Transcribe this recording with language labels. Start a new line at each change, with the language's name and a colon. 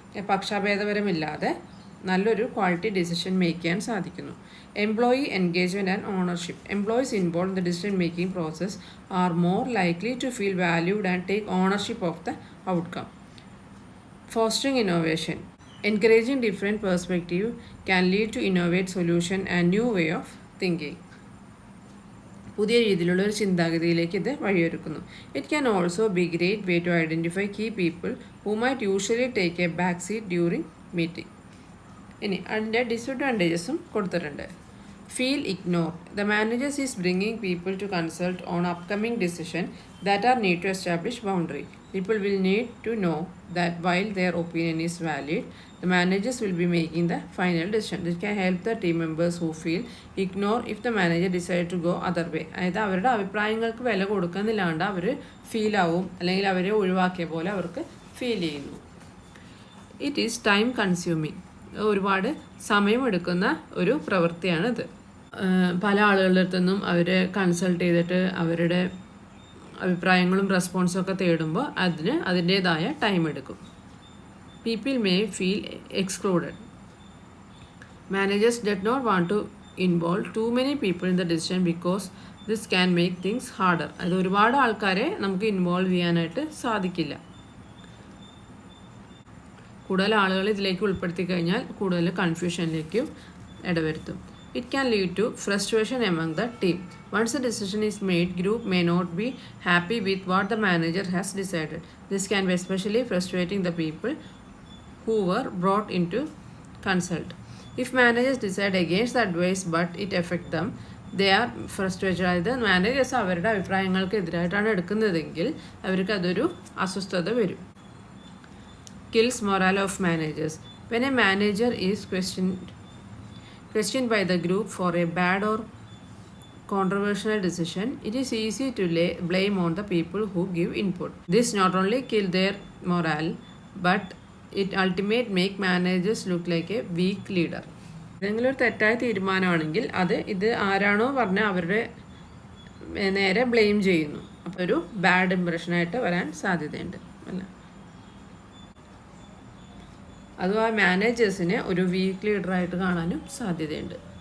Malayalam: പക്ഷാഭേദപരമില്ലാതെ നല്ലൊരു quality decision make ചെയ്യാൻ സാധിക്കുന്നു.
English: Employee engagement and ownership. Employees involve in the decision making process are more likely to feel valued and take ownership of the outcome. Fostering innovation. Encouraging different perspective can lead to innovate solution and new way of thinking.
Malayalam: പുതിയ രീതിയിലുള്ള ഒരു ചിന്താഗതിയിലേക്ക് ഇത് വഴിയൊരുക്കുന്നു.
English: It can also be great way to identify key people who might usually take a back seat during meeting.
Malayalam: ഇനി അതിൻ്റെ ഡിസഡ്വാൻറ്റേജസും കൊടുത്തിട്ടുണ്ട്.
English: Feel ignore. The managers is bringing people to consult on upcoming decision that are need to establish boundary. People will need to know that while their opinion is valid, the managers will be making the final decision. This can help the team members who feel ignored if the manager decide to go other way.
Malayalam: അതായത് അവരുടെ അഭിപ്രായങ്ങൾക്ക് വില കൊടുക്കുന്നില്ലാണ്ട് അവർ feel ആവും, അല്ലെങ്കിൽ അവരെ ഒഴിവാക്കിയ പോലെ അവർക്ക് ഫീൽ ചെയ്യുന്നു.
English: It is time consuming.
Malayalam: ഒരുപാട് സമയമെടുക്കുന്ന ഒരു പ്രവൃത്തിയാണിത്. പല ആളുകളുടെ അടുത്തുനിന്നും അവർ കൺസൾട്ട് ചെയ്തിട്ട് അവരുടെ അഭിപ്രായങ്ങളും റെസ്പോൺസും ഒക്കെ തേടുമ്പോൾ അതിൻ്റേതായ ടൈം എടുക്കും.
English: People may feel excluded. Managers did not want to involve too many people in the decision because this can make things harder.
Malayalam: അത് ഒരുപാട് ആൾക്കാരെ നമുക്ക് ഇൻവോൾവ് ചെയ്യാനായിട്ട് സാധിക്കില്ല. കൂടുതൽ ആളുകൾ ഇതിലേക്ക് ഉൾപ്പെടുത്തി കഴിഞ്ഞാൽ കൂടുതൽ കൺഫ്യൂഷനിലേക്കും ഇടവരുത്തും.
English: It can lead to frustration among the team. Once a decision is made, group may not be happy with what the manager has decided. This can be especially frustrating the people who were brought into consult. If managers decide against the advice but it affects them, they are frustrated.
Malayalam: അതായത് managers അവരുടെ അഭിപ്രായങ്ങൾക്ക് എതിരായിട്ടാണ് എടുക്കുന്നതെങ്കിൽ അവർക്ക് അതൊരു അസ്വസ്ഥത വരും.
English: Kills morale of managers. When a manager is questioned by the group for a bad or controversial decision, it is easy to lay blame on the people who give input. This not only kill their morale, but it ultimately make managers look like a weak leader.
Malayalam: ഏതെങ്കിലും ഒരു തെറ്റായ തീരുമാനമാണെങ്കിൽ ഇത് ആരാണോ പറഞ്ഞാൽ അവരുടെ നേരെ blame ചെയ്യുന്നു. അപ്പോൾ ഒരു ബാഡ് ഇംപ്രഷനായിട്ട് വരാൻ സാധ്യതയുണ്ട് അല്ല. അതും ആ മാനേജേഴ്സിനെ ഒരു വീക്ക് ലീഡറായിട്ട് കാണാനും സാധ്യതയുണ്ട്.